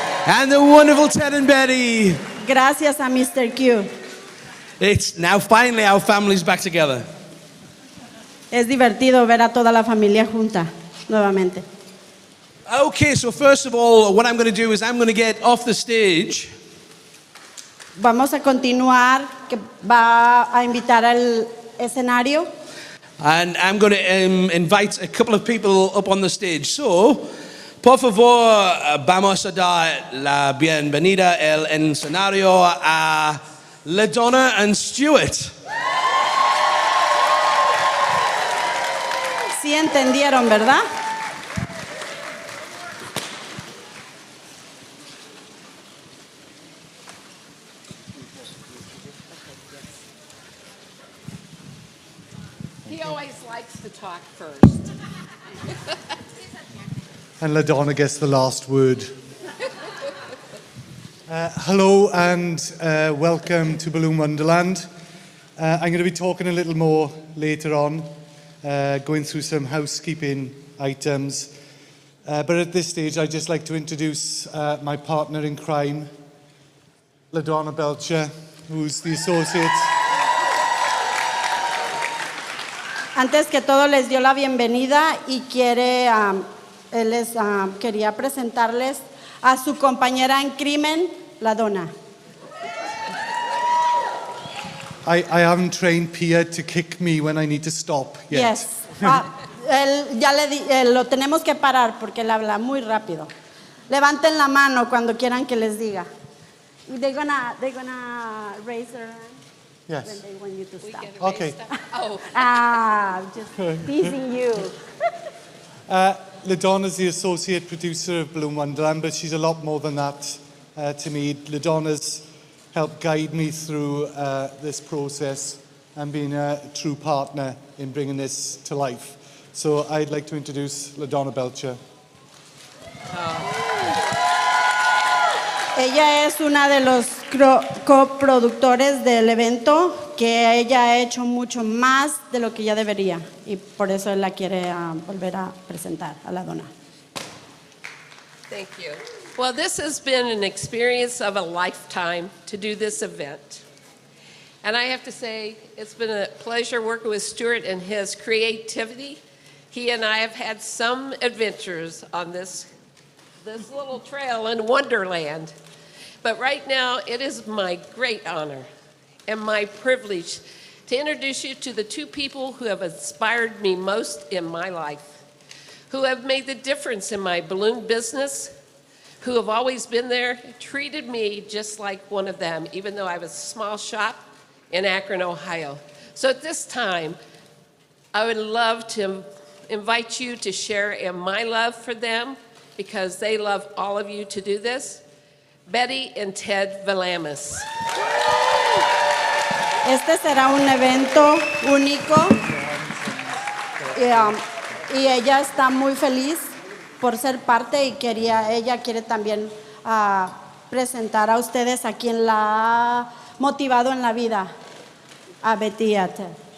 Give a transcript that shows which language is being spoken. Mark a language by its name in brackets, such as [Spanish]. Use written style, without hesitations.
[English] And the wonderful Ted and Betty. [Spanish] Gracias a Mr. Q. [English] It's now finally our family's back together. [Spanish] Es divertido ver a toda la familia junta nuevamente. [English] Okay, so first of all, what I'm going to do is I'm going to get off the stage. [Spanish] Vamos a continuar, que va a invitar al escenario. [English] And I'm going to invite a couple of people up on the stage. [Spanish] So, por favor, vamos a dar la bienvenida el escenario a LaDonna and Stuart. Sí entendieron, ¿verdad? [English] He always likes to talk first. And LaDonna gets the last word. Hello and welcome to Balloon Wonderland. I'm going to be talking a little more later on, going through some housekeeping items. But at this stage, I'd just like to introduce my partner in crime, LaDonna Belcher, who's the associate. [Spanish] Antes que todo les dio la bienvenida y quería presentarles a su compañera en crimen, LaDonna. [English] I haven't trained Pia to kick me when I need to stop yet. Yes. [Spanish] él ya lo tenemos que parar porque él habla muy rápido. Levanten la mano cuando quieran que les diga. [English] They're gonna raise their hand when Yes. they want you to stop. Okay. Oh, Just teasing you. LaDonna's the associate producer of Bloom Wonderland, but she's a lot more than that to me. LaDonna's helped guide me through this process and been a true partner in bringing this to life. So I'd like to introduce LaDonna Belcher. [Spanish] Ella es una de los coproductores del evento, que ella ha hecho mucho más de lo que ya debería y por eso él la quiere volver a presentar a la dona. [English] thank you. Well, this has been an experience of a lifetime to do this event. And I have to say, it's been a pleasure working with Stuart and his creativity. He and I have had some adventures on this little trail in Wonderland. But right now, it is my great honor and my privilege to introduce you to the two people who have inspired me most in my life, who have made the difference in my balloon business, who have always been there, treated me just like one of them, even though I was a small shop in Akron, Ohio. So at this time, I would love to invite you to share in my love for them, because they love all of you to do this. Betty and Ted Valamis. [Spanish] Este será un evento único y ella está muy feliz por ser parte y ella quiere también presentar a ustedes a quien la ha motivado en la vida, a Betty y a Ted.